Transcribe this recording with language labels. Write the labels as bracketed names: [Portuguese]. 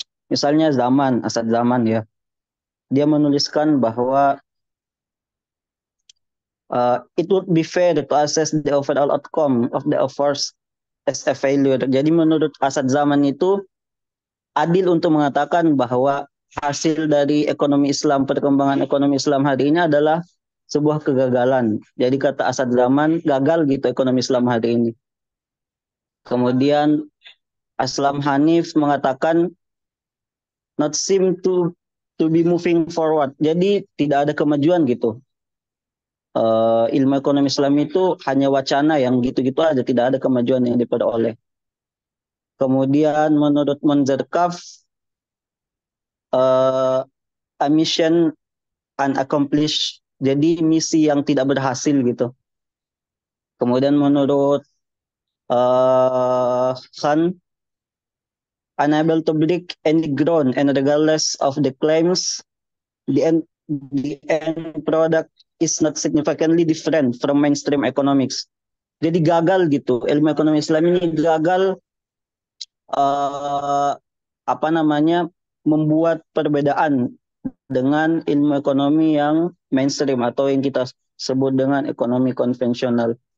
[Indonesian] Misalnya Asad Zaman ya, dia menuliskan bahwa [English] it would be fair to assess the overall outcome of the efforts as a failure. [Indonesian] Jadi menurut Asad Zaman itu adil untuk mengatakan bahwa hasil dari ekonomi Islam, perkembangan ekonomi Islam hari ini adalah sebuah kegagalan. Jadi kata Asad Zaman, gagal gitu ekonomi Islam hari ini. Kemudian Aslam Hanif mengatakan [English] not seem to be moving forward. [Indonesian] Jadi tidak ada kemajuan gitu. Ilmu ekonomi Islam itu hanya wacana yang gitu-gitu aja, tidak ada kemajuan yang diperoleh. Kemudian menurut Monzerkaf, uh, [English] a mission unaccomplished, [Indonesian] jadi misi yang tidak berhasil gitu. Kemudian menurut Khan, [English] unable to break any ground and regardless of the claims, the end product is not significantly different from mainstream economics. [Indonesian] Jadi gagal gitu, ilmu ekonomi Islam ini gagal uh, apa namanya membuat perbedaan dengan ilmu ekonomi yang mainstream atau yang kita sebut dengan ekonomi konvensional.